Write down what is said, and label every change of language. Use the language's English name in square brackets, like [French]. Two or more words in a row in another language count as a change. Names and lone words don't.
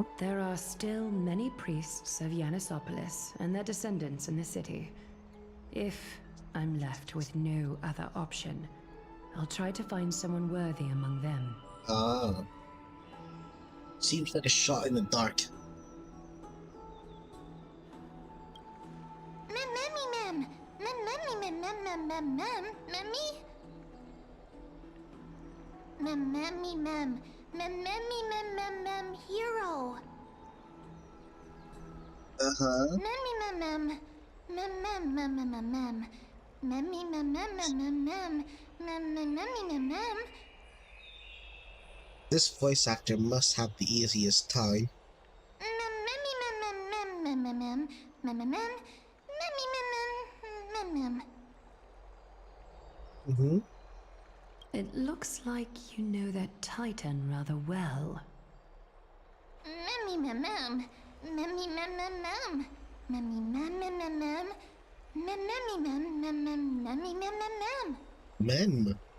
[English] There are still many priests of Yanissopolis and their descendants in the city. If I'm left with no other option, I'll try to find someone worthy among them. Ah. Seems like a shot in the dark. Mem memmy mem, mem memmy mem mem mem mem mem, memmy. Mem memmy mem, mem memmy mem mem mem hero. Memmy mem mem, mem mem mem mem mem mem, memmy mem mem mem mem mem, mem mem memmy mem mem. This voice actor must have the easiest time. Mem memmy mem mem mem mem mem mem mem mem, memmy mem mem mem mem. It looks like you know that Titan rather well. Mem.